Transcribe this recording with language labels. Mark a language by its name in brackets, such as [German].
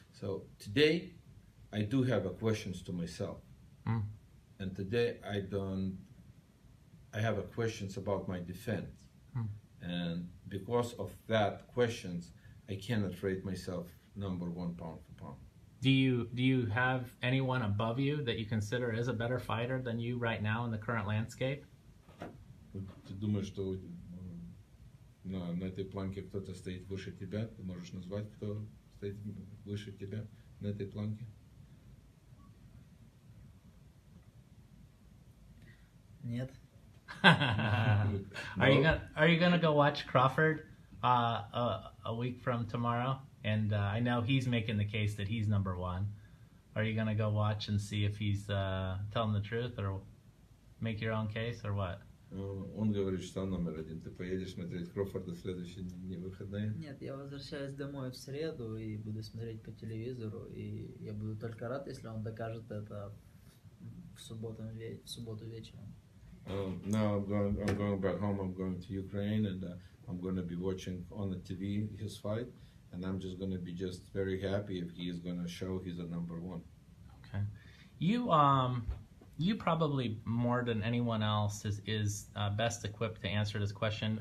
[English] So today, I do have questions to myself, and today I have questions about my defense, and because of that questions, I cannot rate myself number one pound for pound. Do you have anyone above you that you consider is a better fighter than you right now in the current landscape? [Russian] Ты думаешь, что на этой планке кто-то стоит выше тебя? Ты можешь назвать, кто стоит выше тебя на этой планке? Нет. [English] Are you gonna go watch Crawford a week from tomorrow? And I know he's making the case that he's number one. Are you gonna go watch and see if he's telling the truth, or make your own case, or what? [Russian] Он говорит, что он номер один. Ты поедешь смотреть Крофорда в следующие дни выходные? Нет, я возвращаюсь домой в среду и буду смотреть по телевизору, и я буду только рад, если он докажет это в субботу вечером. [English] Now I'm going back home. I'm going to Ukraine, and I'm going to be watching on the TV his fight, and I'm just going to be very happy if he is going to show he's a number one. Okay, you probably more than anyone else is best equipped to answer this question.